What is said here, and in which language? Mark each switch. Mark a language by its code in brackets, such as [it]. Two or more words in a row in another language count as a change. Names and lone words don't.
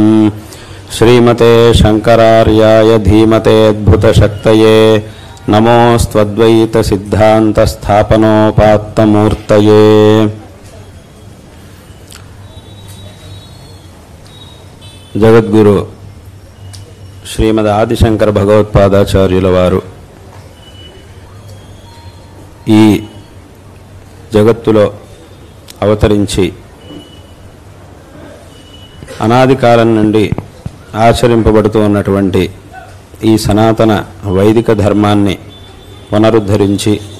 [sa] श्रीमते शंकरार्याय धीमते अद्भुतशक्तये नमोस्त्वद्वैत सिद्धांत स्थापनोपात्तमूर्तये। [te] जगद्गुरु श्रीमद् आदिशंकर भगवत्पादाचार्युल वारु ఈ జగత్తులో అవతరించి అనాది కాలం నుండి ఆచరింపబడుతూ ఉన్నటువంటి ఈ సనాతన వైదిక ధర్మాన్ని పునరుద్ధరించి